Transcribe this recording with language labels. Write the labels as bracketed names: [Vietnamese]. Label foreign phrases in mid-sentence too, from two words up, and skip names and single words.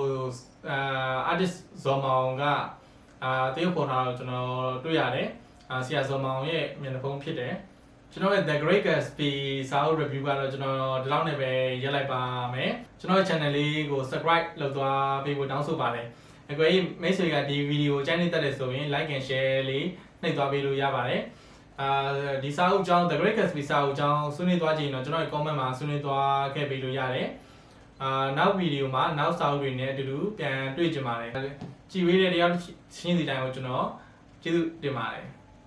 [Burmese] artist ဇော်မောင်ကတရုတ်ပေါ်ထားတော့ကျွန်တော်တွေ့ရတယ်ဆရာဇော်မောင်ရဲ့မျက်နှာဖုံးဖြစ်တယ်ကျွန်တော်ရဲ့ The Great Gatsby စာအုပ် review ကတော့ကျွန်တော်ဒီလောက်နဲ့ပဲရက် လိုက်ပါမယ်ကျွန်တော်ရဲ့ channel လေးကို subscribe လုပ်သွားပေးဖို့တောင်းဆိုပါတယ်အကွယ်မိတ်ဆွေကဒီဗီဒီယိုကြိုက်နေတတ်တယ်ဆိုရင် [English] like and share [Burmese] လေးနှိပ်သွားပေးလို့ရပါတယ်ဒီစာအုပ်အကြောင်း The Great Gatsby စာအုပ်အကြောင်းဆွေးနွေးသွားကြရင်တော့ကျွန်တော်ရဲ့ comment မှာဆွေးနွေးသွားခဲ့ပေးလို့ရတယ်နောက်ဗီဒီယိုမှာနောက်စာအုပ်တွေနဲ့အတူတူပြန်တွေ့ကြပါတယ်ကြည်ဝေးတဲ့တရားချင်းစီတိုင်းကိုကျွန်တော်ကျေးဇူးတင်ပါတယ်